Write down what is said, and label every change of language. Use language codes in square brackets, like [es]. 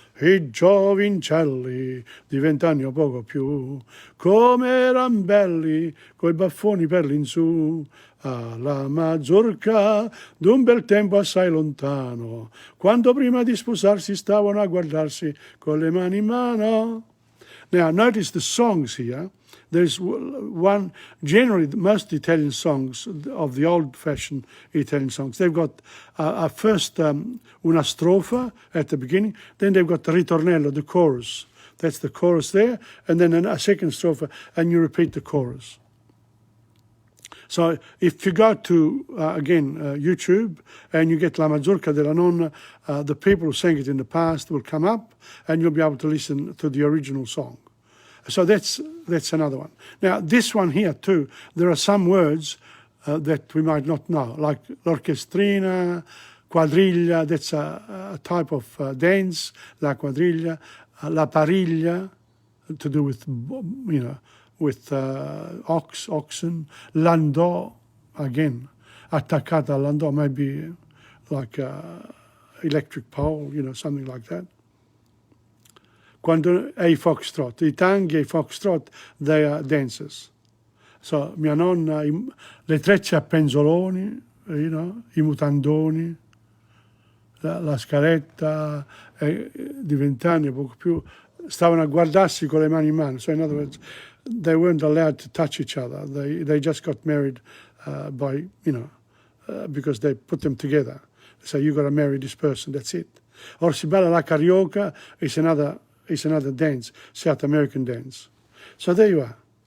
[it] I giovincelli di 20 anni o poco più, come eran belli, coi baffoni per l'insù. Alla mazurka d'un bel tempo assai lontano, quando prima di sposarsi stavano a guardarsi con le mani in mano. [en] Now, notice the songs here. There's one, generally most Italian songs of the old-fashioned Italian songs, they've got a first una strofa at the beginning, then they've got the ritornello, the chorus. That's the chorus there, and then a second strofa, and you repeat the chorus. So if you go to, YouTube, and you get La Mazurka della Nonna, the people who sang it in the past will come up, and you'll be able to listen to the original song. So that's another one. Now, this one here too, there are some words that we might not know, like l'orchestrina, quadriglia, that's a type of dance, la quadriglia, la pariglia, to do with, with oxen, landau, again, attaccata landau, maybe like electric pole, something like that. [it] Quando è foxtrot, I tanghi e i foxtrot, [en] they are dances. [it] So, mia nonna, le trecce a penzoloni, I mutandoni, la scaletta, di 20 anni, poco più, stavano a guardarsi con le mani in mano. [en] So, in other words, they weren't allowed to touch each other. They just got married by, because they put them together. So, you got to marry this person, that's it. Or [it] si balla la carioca, [en] it's another dance, South American dance. So there you are.